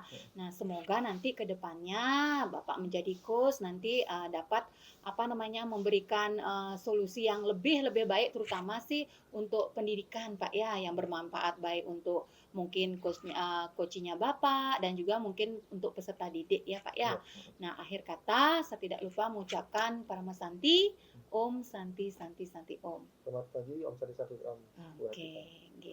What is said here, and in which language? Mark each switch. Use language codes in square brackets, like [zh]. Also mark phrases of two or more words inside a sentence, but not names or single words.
[id] Nah, semoga nanti ke depannya Bapak menjadi coach nanti dapat memberikan solusi yang lebih baik terutama sih untuk pendidikan Pak ya yang bermanfaat baik untuk mungkin coachingnya Bapak dan juga mungkin untuk peserta didik ya Pak ya. Nah, akhir kata saya tidak lupa mengucapkan [sa] Parama Santi, Om Santi Santi Santi Om. [id] Selamat pagi, [sa] Om Sari Sari Om. [id] Oke.